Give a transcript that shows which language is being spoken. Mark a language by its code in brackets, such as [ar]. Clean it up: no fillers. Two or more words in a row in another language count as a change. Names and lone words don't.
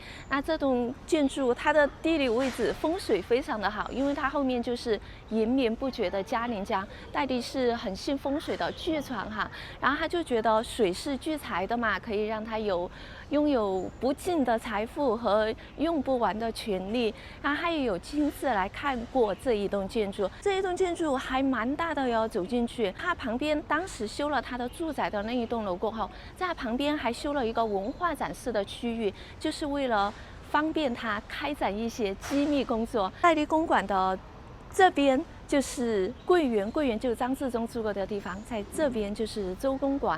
[zh] 那這棟建築它的地理位置風水非常的好，因為它後面就是延綿不絕的嘉陵江。戴笠是很信風水的巨船哈，然後他就覺得水是聚財的嘛，可以讓他擁有不盡的財富和用不完的權利。然後他也有親自來看過這一棟建築，這一棟建築還蠻大的喲。走進去，他旁邊當時修了他的住宅的那一棟樓過後，在旁邊還修了一個文化展示的區域，就是為了方便他開展一些機密工作。戴笠公館的這邊就是桂園，桂園就是張自忠住過的地方，在這邊就是周公館。